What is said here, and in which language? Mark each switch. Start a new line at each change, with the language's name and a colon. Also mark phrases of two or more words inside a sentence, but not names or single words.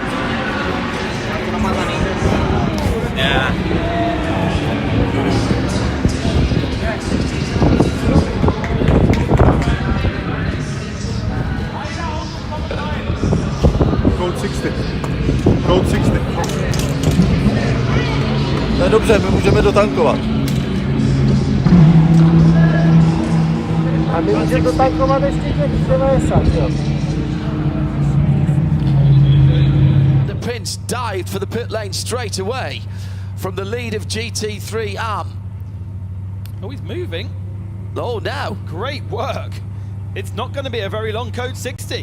English: Yeah. Code 60. Code 60.
Czech: To je dobře, my můžeme dotankovat. A my můžeme dotankovat ještě těch 90, jo.
English: The Prince dived for the pit lane straight away from the lead of GT3 AM. Oh, he's moving. Oh, now. Great work. It's not going to be a very long code 60.